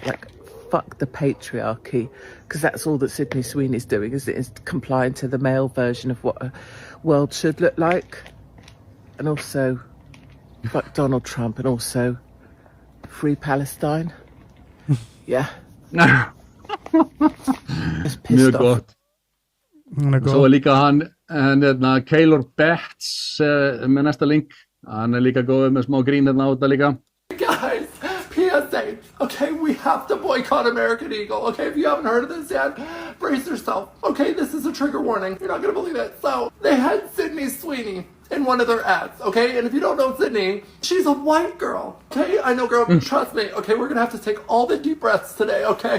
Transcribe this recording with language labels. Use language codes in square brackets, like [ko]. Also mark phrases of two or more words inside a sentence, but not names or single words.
[en] Like, fuck the patriarchy. Because that's all that Sydney Sweeney's doing, is complying to the male version of what a world should look like. And also, fuck Donald Trump, and also, free Palestine. Yeah. Just pissed off. [is] Svo líka hann Keylor Betts með næsta link, hann líka góður með smá grín á þetta líka. [en] Guys, PSA, okay, we have to boycott American Eagle, okay, if you haven't heard of this yet, brace yourself, okay, this is a trigger warning, you're not gonna believe it. So, they had Sydney Sweeney in one of their ads, okay, and if you don't know Sydney, she's a white girl, okay, I know girl, trust me, okay, we're gonna have to take all the deep breaths today, okay.